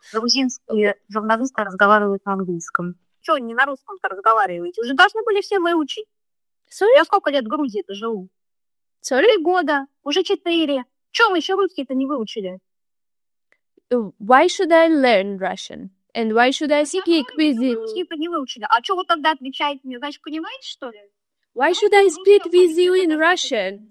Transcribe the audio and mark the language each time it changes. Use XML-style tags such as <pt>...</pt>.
<ru>Грузинские журналисты разговаривают на английском. Что, не на русском-то разговариваете? Уже должны были все выучить.</ru> <en>Sorry?</en> <ru>Я сколько лет в Грузии-то живу?</ru> <en>Sorry?</en> <ru>3 года, уже 4. Чего мы еще русский-то не выучили?</ru> <en>Why should I learn Russian? And why should I speak with you?</en> <ru>Русский-то не выучили. А что вы тогда отвечаете мне? Значит, понимаете, что ли?</ru> <en>Why should I speak with you in Russian?</en>